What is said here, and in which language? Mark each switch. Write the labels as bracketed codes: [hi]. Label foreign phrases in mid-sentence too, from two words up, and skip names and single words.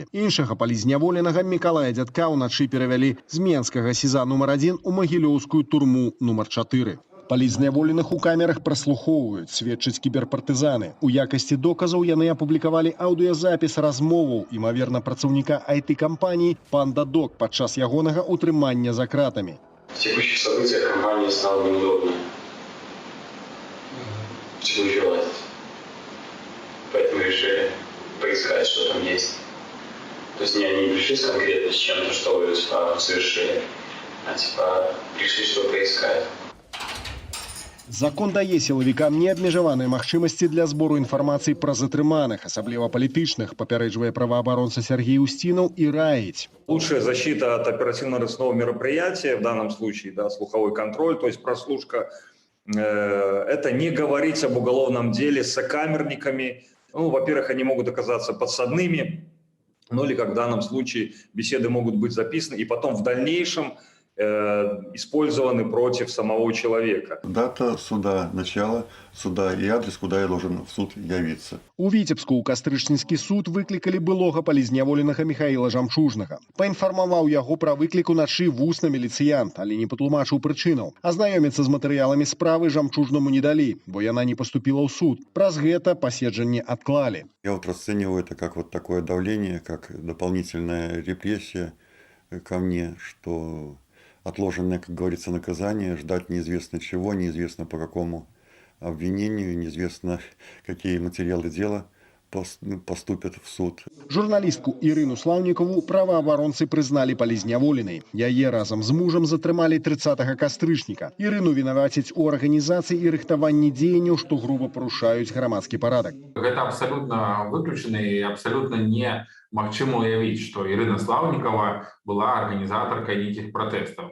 [be] Іншага паліцзняволенага Мікалая Дзядка ўначы перавялі з Менскага СІЗА нумар 1 у Магілёўскую турму нумар 4. Паліцзняволеных у камерах праслухоўваюць, сведчаць кіберпартызаны. У якасці доказаў яны апублікавалі аўдыёзапіс размоваў, імаверна, працаўніка IT-кампаніі «Панда Док» падчас ягонага утрымання за кратамі. [ru] В текущих событиях компания стала неудобной. В текущей власти. Поэтому решили поискать, что там есть. То есть они не пришли конкретно с чем-то, что вы совершили, а пришли, чтобы поискать. [be] Закон дае сілавікам неабмежаваныя магчымасці для збору інфармацыі пра затрыманых, асабліва палітычных, папярэджвае праваабаронца Сергей Устинов і раіць. [ru] Лучшая защита от оперативно-розыскного мероприятия, в данном случае, да, слуховой контроль, то есть прослушка, это не говорить об уголовном деле с сокамерниками. Ну, во-первых, они могут оказаться подсадными, ну или, как в данном случае, беседы могут быть записаны и потом в дальнейшем использованы против самого человека. Дата суда, начало суда и адрес, куда я должен в суд явиться. [be] У Віцебску ў Кастрычніцкі суд выклікалі былога палізняволенага Михаіла Жамчужнага. Паінфармаваў яго пра выклік уначы вусна міліцыянт, але не патлумачыў прычынаў. Азнаёміцца з матэрыяламі справы Жамчужнаму не далі, бо яна не паступіла ў суд. Праз гэта паседжанне адклалі. [ru] Я вот расцениваю это как вот такое давление, как дополнительная репрессия ко мне, что отложенное, как говорится, наказание, ждать неизвестно чего, неизвестно по какому обвинению, неизвестно какие материалы дела поступят в суд. [be] Журналістку Ірыну Слаўнікову праваабаронцы прызналі палізняволенай. Яе разам з мужам затрымалі 30 кастрычніка. Ірыну вінавацяць у арганізацыі і рыхтаванні дзеянняў, што груба парушаюць грамадскі парадак. Гэта абсалютна выключана і абсалютна не магчыма уявіць, што Ірына Слаўнікова была арганізатаркай нейкіх пратэстаў.